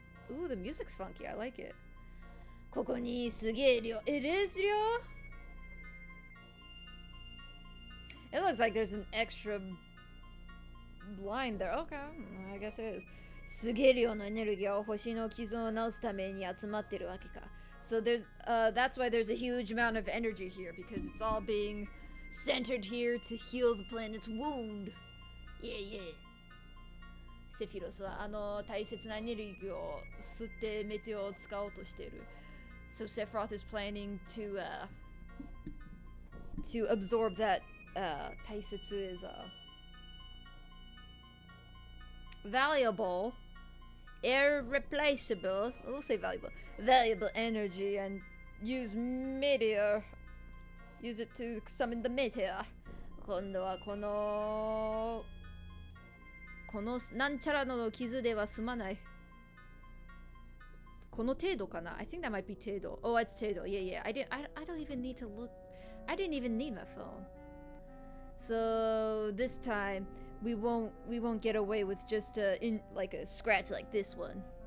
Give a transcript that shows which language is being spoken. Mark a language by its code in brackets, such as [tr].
[en] Ooh, the music's funky. I like it. [ja] ここにすげえ量. [en] It is 量? It looks like there's an extra line there. Okay, I guess it is. [ja] すげえ量のエネルギーを星の傷を治すために集まってるわけか. [en] So there's that's why there's a huge amount of energy here, because it's all being centered here to heal the planet's wound. Yeah, yeah. [ja] セフィロスは大切なエネルギーを吸ってメテオを使おうとしている. [en] So Sephiroth is planning to absorb that. 大切 is valuable, irreplaceable. We'll say valuable energy, and use meteor. Use it to summon the meteor. [ja] 今度はこのなんちゃらの傷では済まない。この程度かな? [en] I think that might be 程度. Oh, it's 程度.Yeah. I don't even need to look. I didn't even need my phone. So this time we won't get away with just a scratch like this one.